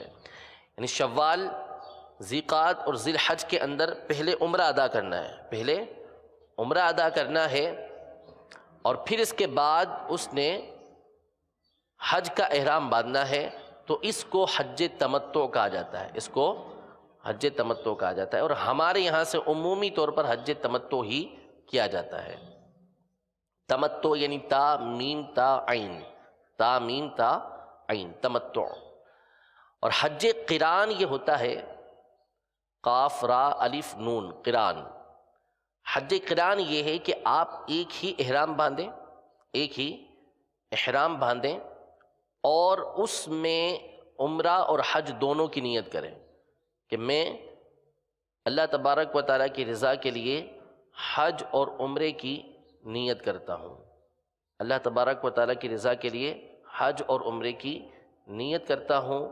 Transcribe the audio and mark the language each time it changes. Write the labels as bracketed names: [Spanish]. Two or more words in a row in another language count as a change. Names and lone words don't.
[Urdu] یعنی شوال، ذی قعدہ اور ذی الحج کے اندر پہلے عمرہ ادا کرنا ہے، پہلے عمرہ ادا کرنا ہے، اور پھر اس کے بعد اس نے حج کا احرام باندھنا ہے، تو اس کو حج تمتع کہا جاتا ہے، اس کو حج تمتع کہا جاتا ہے۔ اور ہمارے یہاں سے عمومی طور پر حج تمتع ہی کیا جاتا ہے۔ تمتع یعنی تا میم تا عین، تا میم تا عین، تمتع۔ اور حج قران یہ ہوتا ہے قاف را الف نون، قران۔ حج قران یہ ہے کہ آپ ایک ہی احرام باندھیں، ایک ہی احرام باندھیں اور اس میں عمرہ اور حج دونوں کی نیت کریں کہ میں [Arabic] اللہ تبارک و تعالیٰ [Urdu] کی رضا کے لیے حج اور عمرے کی نیت کرتا ہوں، [Arabic] اللہ تبارک و تعالیٰ [Urdu] کی رضا کے لیے حج اور عمرے کی نیت کرتا ہوں۔